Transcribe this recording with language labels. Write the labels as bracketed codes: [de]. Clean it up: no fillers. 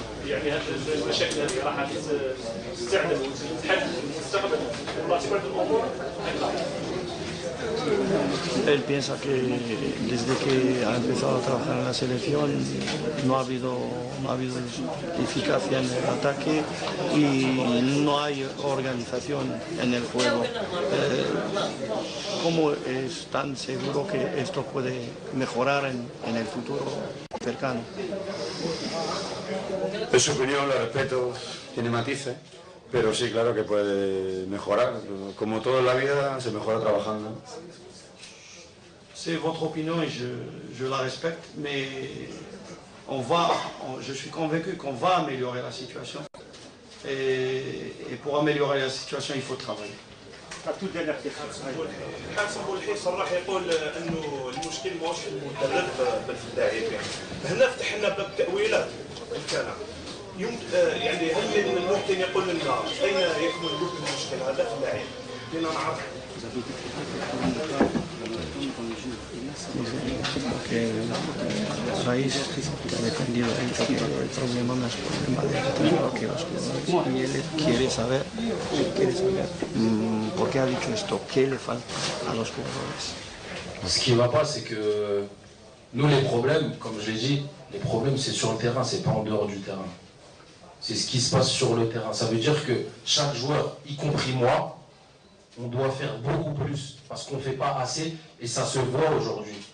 [ar] يعني هذه المشاكل هذه راح تستعدل وتتحل في المستقبل وباعتبار الامور [es] Él piensa que desde que ha empezado a trabajar en la selección no ha habido eficacia en el ataque y no hay organización en el juego. ¿Cómo es tan seguro que esto puede mejorar en el futuro cercano? Es su opinión, la respeto, tiene matices, pero sí, claro que puede mejorar. Como todo en la vida, se mejora trabajando. [fr] C'est votre opinion et je la respecte, mais je suis convaincu qu'on va améliorer la situation. Et pour améliorer la situation, il faut travailler. [ar] الحارس بولحي صراحه يقول انه المشكل ماهوش في المدرب بل في اللاعبين. هنا فتحنا باب تاويلات ممكنه. يعني هل من الممكن يقول لنا اين يكمن المشكل هذا في اللاعب؟ لنا نعرف. [es] Que a raíz ha dependido el problema más problema del entrenador que los jugadores y él quiere saber por qué ha dicho esto, qué le falta a los jugadores. [fr] Ce qui ne va pas, c'est que nous, les problèmes, comme je l'ai dit, les problèmes c'est sur le terrain, c'est pas en dehors du terrain. C'est ce qui se passe sur le terrain. Ça veut dire que chaque joueur, y compris moi, on doit faire beaucoup plus parce qu'on ne fait pas assez et ça se voit aujourd'hui.